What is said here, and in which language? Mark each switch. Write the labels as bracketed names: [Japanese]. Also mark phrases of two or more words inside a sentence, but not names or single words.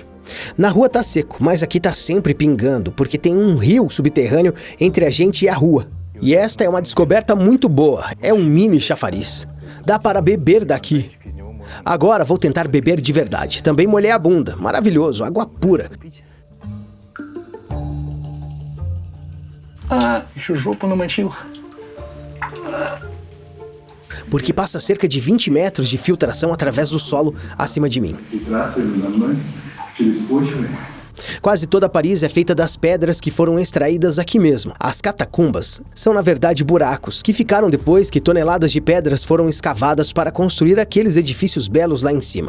[Portuguese] Na rua tá seco, mas aqui tá sempre pingando, porque tem um rio subterrâneo entre a gente e a rua. E esta é uma descoberta muito boa, é um mini chafariz. Dá para beber daqui. Agora vou tentar beber de verdade. Também molhei a bunda. Maravilhoso, água pura. [Russian] Еще жопу намочил. [Portuguese] Porque passa cerca de 20 metros de filtração através do solo acima de mim. Quase toda Paris é feita das pedras que foram extraídas aqui mesmo. As catacumbas são na verdade buracos que ficaram depois que toneladas de pedras foram escavadas para construir aqueles edifícios belos lá em cima.